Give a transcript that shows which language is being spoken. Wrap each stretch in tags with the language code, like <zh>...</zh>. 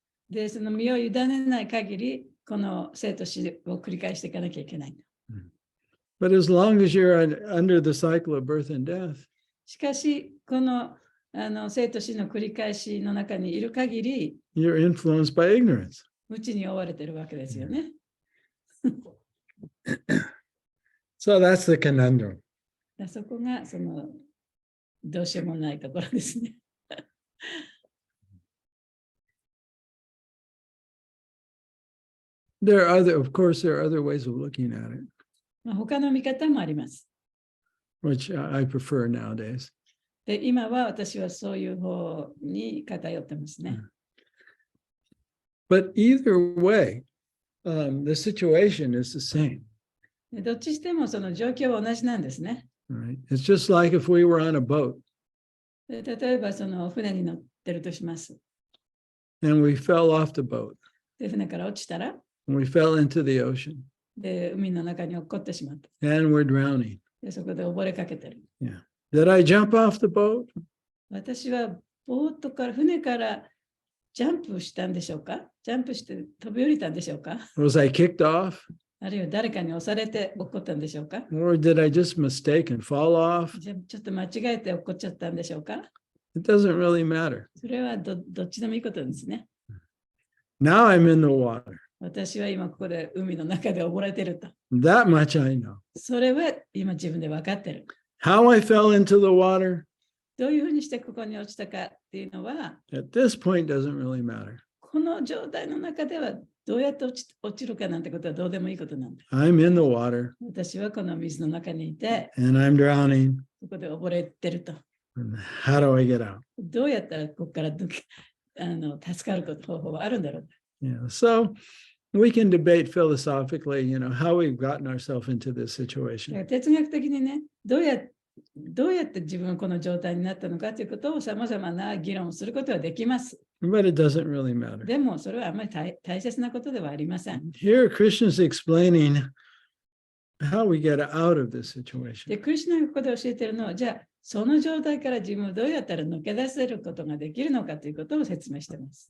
<ja>で、その身を委ねない限り、この生と死を繰り返していかなきゃいけない。</ja> <en>But as long as you're under the cycle of birth and death,</en> <ja>しかし、この生と死の繰り返しの中にいる限り、</ja> <en>you're influenced by ignorance.</en> <ja>無知に追われてるわけですよね。</ja> <en>So that's the conundrum.</en> <ja>そこがどうしようもないところですね。</ja> <en>Of course, there are other ways of looking at it,</en> <ja>他の見方もあります。</ja> <en>which I prefer nowadays.</en> <ja>で、今は私はそういう方に偏ってますね。</ja> <en>But either way, the situation is the same.</en> <ja>でどっちしてもその状況は同じなんですね。</ja> <en>Right? It's just like if we were on a boat</en> <ja>で例えば船に乗ってるとします。</ja> <en>and we fell off the boat</en> <ja>で、船から落ちたら、</ja> <en>and we fell into the ocean</en> <ja>で、海の中に落っこってしまった。</ja> <en>and we're drowning.</en> <ja>で、そこで溺れかけてる。</ja> <en>Yeah. Did I jump off the boat?</en> <ja>私は船からジャンプしたんでしょうか？ジャンプして飛び降りたんでしょうか？</ja> <en>Was I kicked off?</en> <ja>あるいは誰かに押されて落っこったんでしょうか？</ja> <en>Or did I just mistake and fall off?</en> <ja>じゃちょっと間違えて落っこっちゃったんでしょうか？</ja> <en>It doesn't really matter.</en> <ja>それはどっちでもいいことですね。</ja> <en>Now I'm in the water.</en> <ja>私は今ここで海の中で溺れてると。</ja> <en>That much I know.</en> <ja>それは今自分で分かってる。</ja> <en>How I fell into the water</en> <ja>どういうふうにしてここに落ちたかっていうのは、</ja> <en>at this point doesn't really matter.</en> <ja>この状態の中ではどうやって落ちるかなんてことはどうでもいいことなんだ。</ja> <en>I'm in the water</en> <ja>私はこの水の中にいて、</ja> <en>and I'm drowning.</en> <ja>ここで溺れてると。</ja> <en>And how do I get out?</en> <ja>どうやったらここから助かる方法はあるんだろう。</ja> <en>Yeah. So we can debate philosophically, how we've gotten ourselves into this</en> <ja>だから</ja> <en>situation.</en> <ja>哲学的にね、どうやって自分はこの状態になったのかということをさまざまな議論をすることはできます。</ja> <en>But it doesn't really matter.</en> <ja>でもそれはあまり大切なことではありません。</ja> <en>Here, Krishna's explaining how we get out of this</en> <ja>で、</ja> <en>situation.</en> <ja>クリシュナがここで教えているのは、じゃあその状態から自分をどうやったら抜け出せることができるのかということを説明しています。</ja>